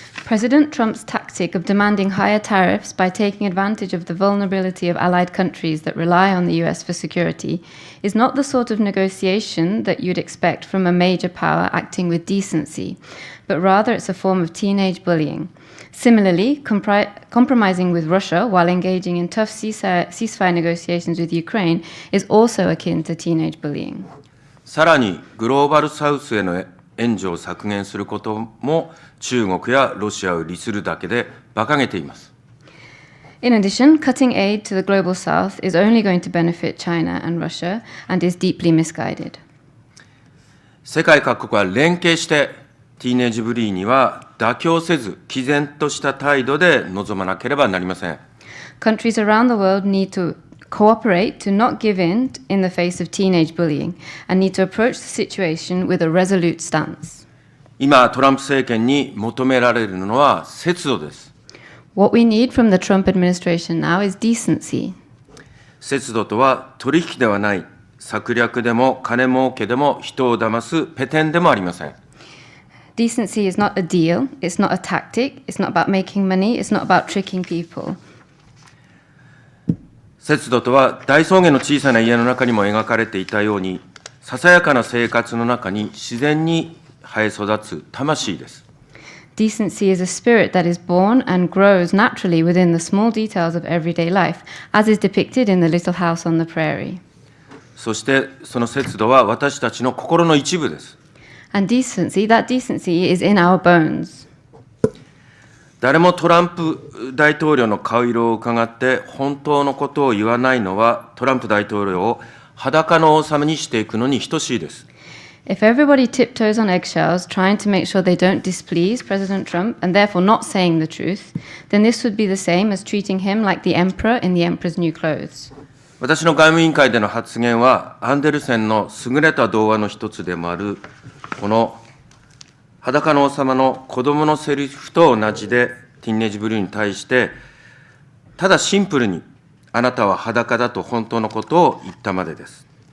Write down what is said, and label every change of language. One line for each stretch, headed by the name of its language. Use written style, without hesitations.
English: President Trump's tactic of demanding higher tariffs by taking advantage of the vulnerability of allied countries that rely on the US for security is not the sort of negotiation that you'd expect from a major power acting with decency, but rather it's a form of teenage bullying. Similarly, compromising with Russia while engaging in tough ceasefire negotiations with Ukraine is also akin to teenage bullying.
Japanese: さらに、グローバルサウスへの援助を削減することも中国やロシアを利するだけで馬鹿げています。
English: In addition, cutting aid to the global south is only going to benefit China and Russia and is deeply misguided.
Japanese: 世界各国は連携してティーンエイジブリーには妥協せず、毅然とした態度で臨まなければなりません。
English: Countries around the world need to cooperate to not give in the face of teenage bullying and need to approach the situation with a resolute stance.
Japanese: 今、トランプ政権に求められるのは節度です。
English: What we need from the Trump administration now is decency.
Japanese: 節度とは取引ではない、策略でも金儲けでも人を騙すペテンでもありません。
English: Decency is not a deal, it's not a tactic, it's not about making money, it's not about tricking people.
Japanese: 節度とは大草原の小さな家の中にも描かれていたように、ささやかな生活の中に自然に生え育つ魂です。
English: Decency is a spirit that is born and grows naturally within the small details of everyday life, as is depicted in the little house on the prairie.
Japanese: そしてその節度は私たちの心の一部です。
English: And that decency is in our bones.
Japanese: 誰もトランプ大統領の顔色を伺って本当のことを言わないのは、トランプ大統領を裸の王様にしていくのに等しいです。
English: If everybody tiptoes on eggshells, trying to make sure they don't displease President Trump and therefore not saying the truth, then this would be the same as treating him like the emperor in the emperor's new clothes.
Japanese: 私の外務委員会での発言は、アンデルセンの優れた童話の一つでもある、この裸の王様の子供のセリフと同じで、ティーンエイジブルーに対して、ただシンプルに、あなたは裸だと本当のことを言ったまでです。